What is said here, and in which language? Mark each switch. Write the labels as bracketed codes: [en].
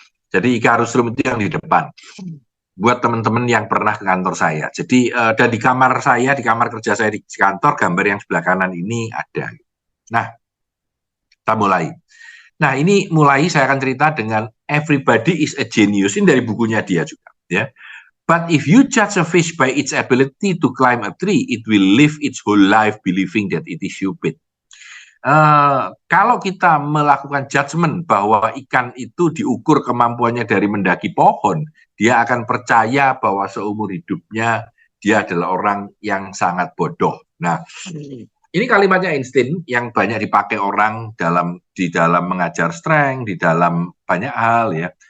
[id] Jadi Icarus Room itu yang di depan. Buat teman-teman yang pernah ke kantor saya. Jadi dan di kamar saya, di kamar kerja saya di kantor, gambar yang sebelah kanan ini ada. Nah, kita mulai. Nah, ini mulai saya akan cerita dengan [en] Everybody is a Genius. [id] Ini dari bukunya dia juga, ya. [en] But if you judge a fish by its ability to climb a tree, it will live its whole life believing that it is stupid. [id] Kalau kita melakukan judgement bahwa ikan itu diukur kemampuannya dari mendaki pohon, dia akan percaya bahwa seumur hidupnya dia adalah orang yang sangat bodoh. Nah, ini kalimatnya Einstein yang banyak dipakai orang di dalam mengajar strength, di dalam banyak hal ya.